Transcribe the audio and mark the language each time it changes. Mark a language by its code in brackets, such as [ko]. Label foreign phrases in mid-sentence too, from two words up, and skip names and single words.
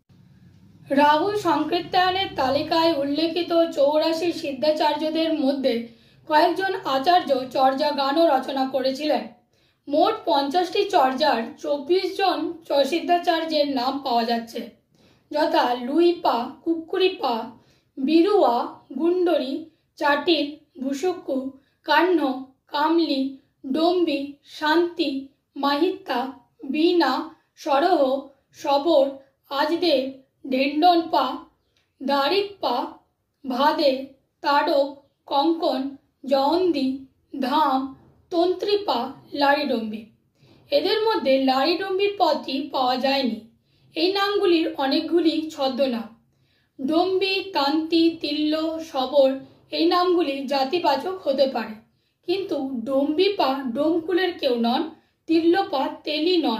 [bn] রাহুল সংকীর্তায়নের তালিকায় উল্লেখিত 84 সিদ্ধাচার্যদের মধ্যে কয়েকজন আচার্য চর্যা গানও রচনা করেছিলেন। মোট 50টি চর্যার 24 জন সিদ্ধাচার্যের নাম পাওয়া যাচ্ছে, যথা লুইপা, কুক্কুরিপা, বিরুয়া, গুন্ডরী, চাটিল, ভুসুক্কু, কাহ্ন, কামলি, ডম্বি, শান্তি, মাহিত্যা, বীণা, সরহ, সবর, আজদেব, ঢেন্ডনপা, দারিকপা, ভাদে, তাডক, কঙ্কন, জয়ন্তী, ধাম, তন্ত্রীপা, লারিডম্বি। এদের মধ্যে লারিডম্বির পদটি পাওয়া যায়নি। এই নামগুলির অনেকগুলি ছদ্মনাম। ডম্বি, তান্তি, তিল্য, সবর এই নামগুলি জাতিবাচক হতে পারে, কিন্তু ডম্বিপা ডোমকুলের কেউ নন, তিল্যপা তেলি নন।